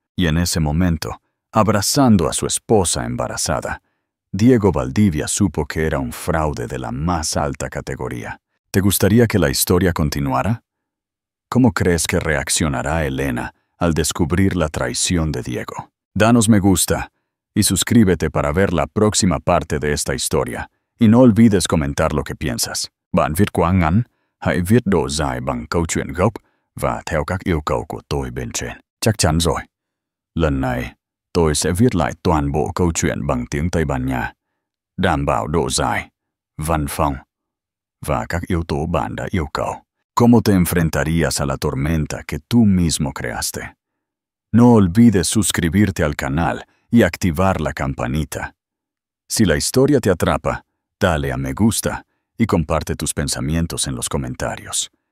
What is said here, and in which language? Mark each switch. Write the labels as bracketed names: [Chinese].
[Spanish] Y en ese momento, abrazando a su esposa embarazada, Diego Valdivia supo que era un fraude de la más alta categoría. ¿Te gustaría que la historia continuara? ¿Cómo crees que reaccionará Elena al descubrir la traición de Diego? Danos me gusta y suscríbete para ver la próxima parte de esta historia. Y no olvides comentar lo que piensas. [Vietnamese] Bạn viết quá ngắn, hãy viết độ dài bằng câu chuyện gốc và theo các yêu cầu của tôi bên trên. Chắc chắn rồi. Lần này, tôi sẽ viết lại toàn bộ câu chuyện bằng tiếng Tây Ban Nha, đảm bảo độ dài, văn phong và các yếu tố bạn đã yêu cầu. [Spanish] ¿Cómo te enfrentarías a la tormenta que tú mismo creaste? No olvides suscribirte al canal y activar la campanita. Si la historia te atrapa, dale a me gusta y comparte tus pensamientos en los comentarios.